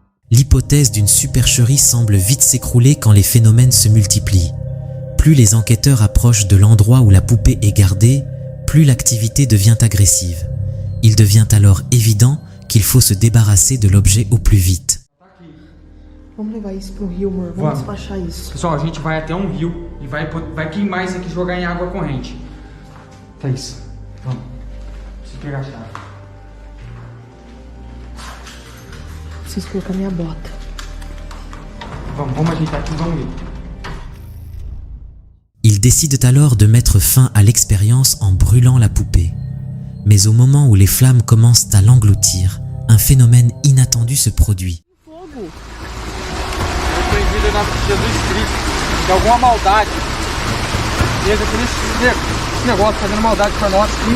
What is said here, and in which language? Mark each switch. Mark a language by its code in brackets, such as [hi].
[fr] L'hypothèse d'une supercherie semble vite s'écrouler quand les phénomènes se multiplient. Plus les enquêteurs approchent de l'endroit où la poupée est gardée, plus l'activité devient agressive. Il devient alors évident qu'il faut se débarrasser de l'objet au plus vite. [pt] Vamos levar isso pro rio, amor. Vamos despachar isso. Pessoal, a gente vai até um rio e vai queimar isso aqui e jogar em água corrente. Thaís, vamos. Preciso pegar a chave. Preciso colocar minha bota. Vamos ajeitar aqui, vamos ir. [fr] Ils décident alors de mettre fin à l'expérience en brûlant la poupée. Mais au moment où les flammes commencent à l'engloutir, un phénomène inattendu se produit. [pt] Repreendido em nome de Jesus Cristo. De alguma maldade. Deus, esse negócio fazendo maldade pra nós.